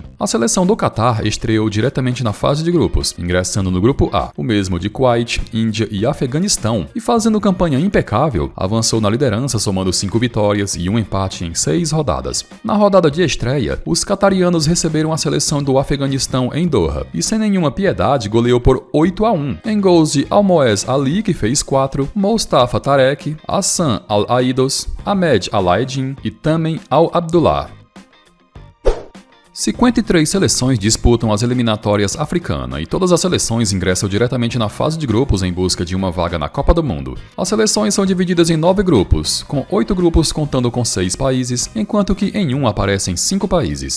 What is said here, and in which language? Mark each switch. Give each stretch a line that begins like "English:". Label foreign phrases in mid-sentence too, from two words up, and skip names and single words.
Portuguese: A seleção do Catar estreou diretamente na fase de grupos, ingressando no grupo A, o mesmo de Kuwait, Índia e Afeganistão, e fazendo campanha impecável, avançou na liderança somando 5 vitórias e um empate em 6 rodadas. Na rodada de estreia, os catarianos receberam a seleção do Afeganistão em Doha, e sem nenhuma piedade goleou por 8-1, em gols de Almoez Ali, que fez 4, Mostafa Tarek, Hassan Al-Aidos, Ahmed Al-Aedin e Tamen Al-Abdullah. 53 seleções disputam as eliminatórias africanas e todas as seleções ingressam diretamente na fase de grupos em busca de uma vaga na Copa do Mundo. As seleções são divididas em 9 grupos, com 8 grupos contando com 6 países, enquanto que em um aparecem 5 países.